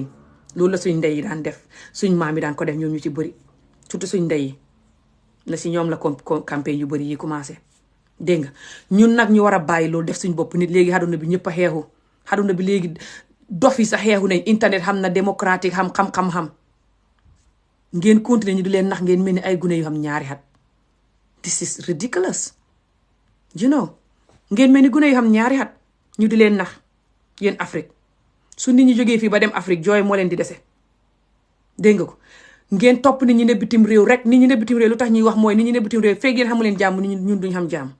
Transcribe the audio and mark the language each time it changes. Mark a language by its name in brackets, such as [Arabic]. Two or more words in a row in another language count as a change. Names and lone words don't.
[Wolof] loolu la suñ ndey yi daan def suñ maam yi daan ko def ñoom ñu ci bëri surtout suñ ndey yi la si ñoom la campagne yu bëri yi commencé. dégg nga ñun nag ñu war a bàyyi loolu def suñ bopp nit léegi xaduna bi ñëpp a xeexu xaduna bi léegi dof yi sax xeexu nañ internet xam na démocratique xam ngeen continuer ñu di leen nax ngeen mel ni ay gune yu xam ñaari xat. [English] this is ridiculous [Wolof] ngeen mel ni gune yu xam ñaari xat ñu di leen nax yéen Afrique su nit ñi jógee fii ba dem Afrique jooy moo leen di dese. dégg nga ko ngeen topp nit ñi ne bitim réew rek nit ñi ne bitim réew lu tax ñuy wax mooy nit ñi ne bitim réew feeg yéen xamu leen jàmm ñun duñ xam jàmm.